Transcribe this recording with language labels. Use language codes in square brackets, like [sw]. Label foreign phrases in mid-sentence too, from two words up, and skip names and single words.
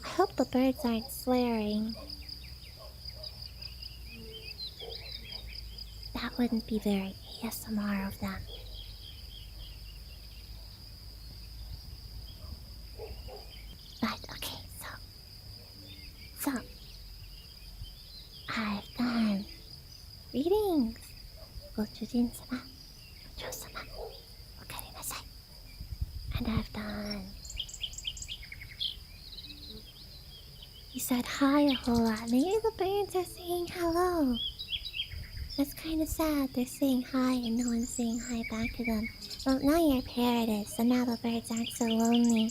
[en] I hope the birds aren't swearing. That wouldn't be very ASMR of them. But okay, so I've done readings. [ja] ご主人様、お嬢様、おかえりなさい. [en] And I've done... You said hi a whole lot. Maybe the birds are saying hello. That's kind of sad. They're saying hi and no one's saying hi back to them. Well, now you're a parrot is, so now the birds aren't so lonely.